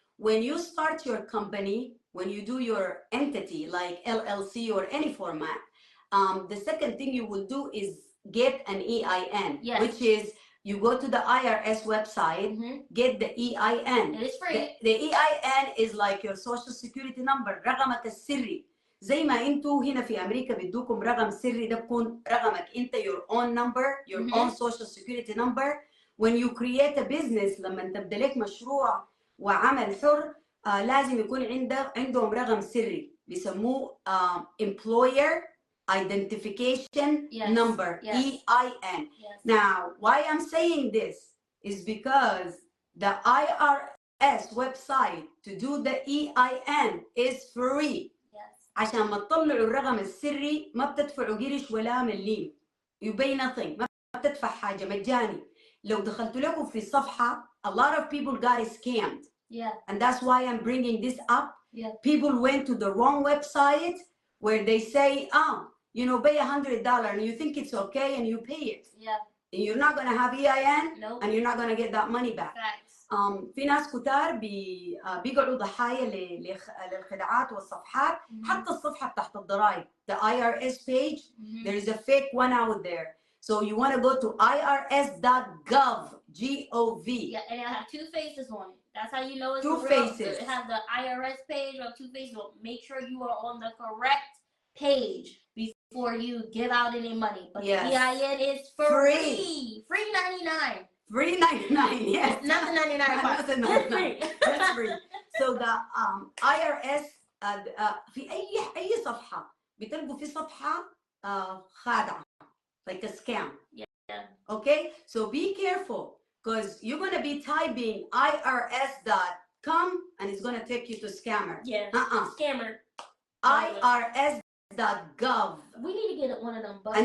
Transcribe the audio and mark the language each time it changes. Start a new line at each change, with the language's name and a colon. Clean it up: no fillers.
English: When you start your company, when you do your entity like LLC or any format, the second thing you will do is get an EIN, yes. which is you go to the IRS website, get the EIN. It is free. The EIN is like your social security number,
Arabic: رقمك السري. زي ما انتوا هنا في امريكا بدوكم رقم سري، ده بكون رقمك انت،
English: your own number, your own social security number. When you create a business،
Arabic: لما تبدا لك مشروع وعمل حر، لازم يكون عندهم رقم سري بيسموه employer identification number, EIN.
English: Now, why I'm saying this is because the IRS website to do the EIN is free.
Arabic: عشان ما تطلعوا الرقم السري ما بتدفعوا قرش ولا مليم.
English: You pay nothing.
Arabic: ما بتدفع حاجة، مجاني. لو دخلتوا لكم في الصفحة,
English: a lot of people got scammed. And that's why I'm bringing this up. People went to the wrong website where they say, you know, pay $100 and you think it's okay and you pay it. And you're not going to have EIN. Nope. And you're not going to get that money back.
Arabic: في ناس كتار بيقعوا ضحايا للخداعات والصفحات. حتى الصفحة تحت الضرائب,
English: the IRS page, there is a fake one out there. So you want to go to irs.gov, G-O-V. Yeah, and it'll have two faces on it. That's how you know it's two real. faces. It has the IRS page or two faces. So make sure you are on the correct page before you give out any money. But the EIN is free. Free 99. Free 99, yes. Not the 99 part. That's free. That's free. So the IRS
Arabic: في أي صفحة بتلقوا في صفحة خادعة,
English: like a scam. Okay, so be careful because you're gonna be typing irs.com and it's gonna take you to scammer. Scammer. irs.gov. We need to get one of them buttons.